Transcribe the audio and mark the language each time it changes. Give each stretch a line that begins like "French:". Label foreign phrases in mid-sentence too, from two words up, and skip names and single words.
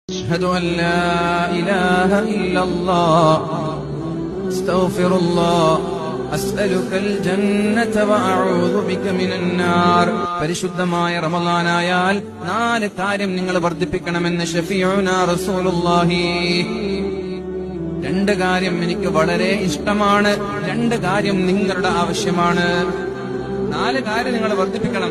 Arabic: أشهد أن لا إله إلا الله أستغفر الله أسألك الجنة وأعوذ بك من النار.
Malayalam: പരിശുദ്ധമായ റമളാനായാൽ 4 കാര്യം നിങ്ങൾ വർദ്ധിപ്പിക്കണമെന്ന്
Arabic: شفيعنا رسول الله.
Malayalam: 2 കാര്യം എനിക്ക് വളരെ ഇഷ്ടമാണ്, 2 കാര്യം നിങ്ങളുടെ ആവശ്യമാണ്. 4 കാര്യം നിങ്ങൾ വർദ്ധിപ്പിക്കണം.